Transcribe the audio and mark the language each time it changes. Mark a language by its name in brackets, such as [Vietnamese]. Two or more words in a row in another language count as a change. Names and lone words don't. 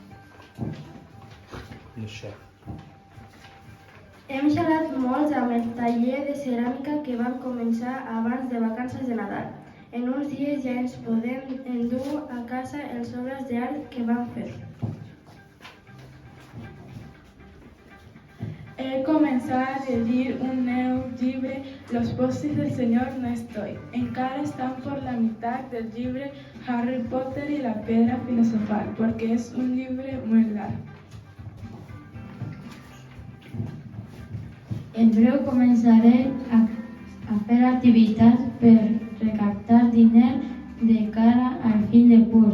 [Catalan] Hem xerrat molt amb el taller de ceràmica que vam començar abans de vacances de Nadal. En uns dies ja ens podem endur a casa els obres d'art que vam fer. He començat a llegir un nou llibre, Los postres del Señor no estoy. Encara estan [Spanish] por la mitad del llibre Harry Potter y la piedra filosofal, porque es un llibre muy largo. [Catalan] En breu començaré a fer activitats per recaptar diner de cara al fin de curs.